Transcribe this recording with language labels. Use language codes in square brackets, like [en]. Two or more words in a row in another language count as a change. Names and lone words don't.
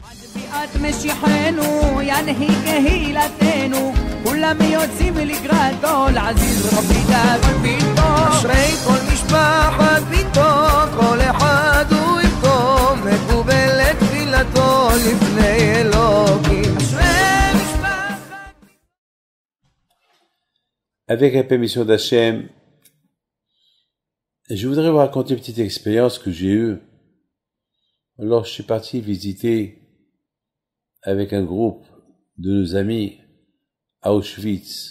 [he] אשרי כל משפחת ביתו, כל אחד הוא איתו, מקובל לתפילתו לפני אלוקים. אשרי משפחת. [fr] Avec la permission d'Hachem, je voudrais vous raconter une petite expérience que j'ai eue lorsque je suis parti visiter avec un groupe de nos amis à Auschwitz.